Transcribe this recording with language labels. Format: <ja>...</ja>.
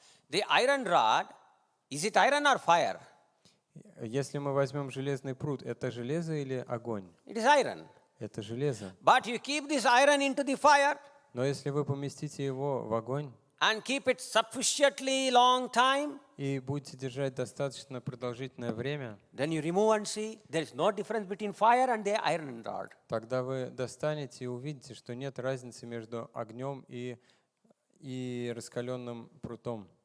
<en>The iron rod, is it iron or fire?</en> <ru>Если мы возьмем железный прут, это железо или огонь?</ru> <en>It is iron.</en> <ru>Это железо.</ru> <en>But you keep this iron into the fire.</en> <ru>Но если вы поместите его в огонь</ru> <en>and keep it sufficiently long time,</en> <ru>и будете держать достаточно продолжительное время,</ru> <en>then you remove and see there is no difference between fire and the iron rod.</en> <ru>тогда вы достанете и увидите, что нет разницы между огнем и раскаленным прутом.</ru>